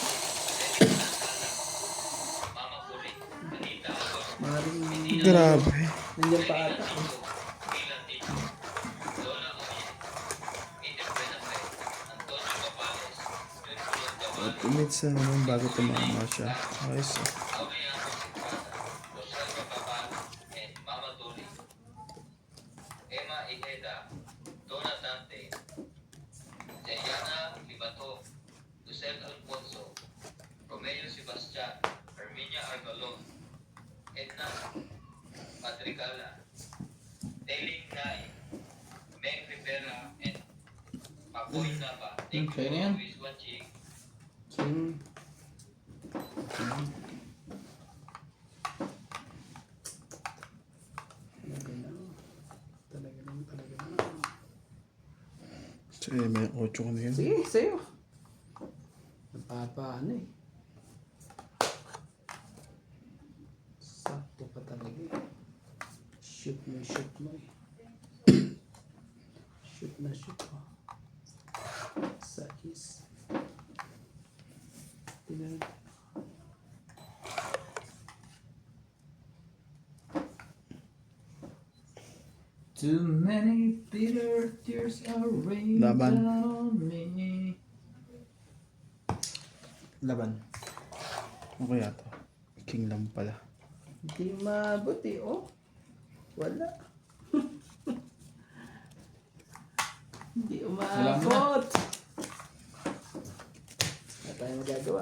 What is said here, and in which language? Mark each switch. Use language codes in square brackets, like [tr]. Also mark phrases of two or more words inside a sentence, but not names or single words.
[tl] Mama Pauline, Anita Alvaro, Maring Grabe. nandiyan pa ata. Ilan Tito, Lola Oye, Peter Benafe, Antonio Gabales, Junior Gabales, Minutes na naman bago tumama siya. Ayos ah. Aurea Rosicrada, Rosalba Babal, [en] and Mama Dolly. [tl] Emma Ijeda, Donna Dante, Jayana Libato, Lucel Alfonso, Romeo Mayo Sebastian, Herminia Argalon, Edna Madrigala, Tailing Nay, [en] Meg Rivera, and Papoy Nava. Thank [tl] Okay [en] you [tl] na yan. [en] always watching. [tl] King. Talaga lang. Sige, may 8 ka na yun. Sige, sa'yo. Napapaano eh. Sakto pa talaga eh. Shoot mo eh. Shoot mo. Sakis. Tingnan. [en] Too many bitter tears are raining [tl] Laban. [en] down on me. [tl] Laban. Ano kaya to? King lang pala. Hindi mabuti oh. Wala. Hindi umabot. Wala tayong magagawa.